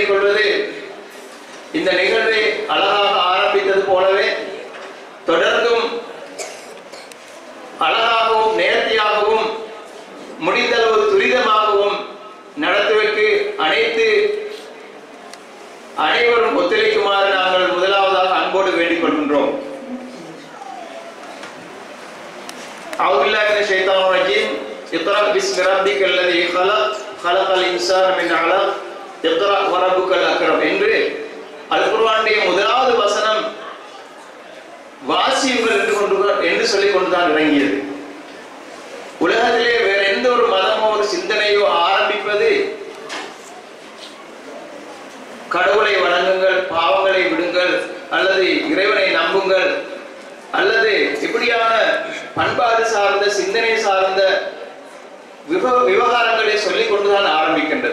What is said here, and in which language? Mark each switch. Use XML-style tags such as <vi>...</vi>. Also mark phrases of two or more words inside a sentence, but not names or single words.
<ta>பொழுது இந்த நிகழ்வை அழகாக ஆரம்பித்தது போலவே தொடர்ந்தும் அழகாகவும் நேர்த்தியாகவும் முடிந்தளவு துரிதமாகவும் நடத்துவதற்கு அனைவரும் ஒத்துழைக்குமாறு நாங்கள் முதலாவதாக அன்போடு வேண்டிக் கொள்கின்றோம்.</ta> <ar>أعوذ بالله من الشيطان الرجيم اقرأ باسم ربك الذي خلق الإنسان من علق اقرأ وربك الأكرم</ar> <ta>என்று அல் குர்ஆனுடைய முதலாவது வசனம் வாசியுங்கள் என்று சொல்லிக் கொண்டுதான் இறங்கியது. உலகத்திலே வேற எந்த ஒரு மதமோ ஒரு சிந்தனையோ ஆரம்பிப்பது கடவுளை வணங்குங்கள், பாவங்களை விடுங்கள், அல்லது இறைவனை நம்புங்கள், அல்லது இப்படியான பண்பாடு சார்ந்த சிந்தனை சார்ந்த விவகாரங்களை சொல்லிக் கொண்டுதான் ஆரம்பிக்கின்றது.</ta>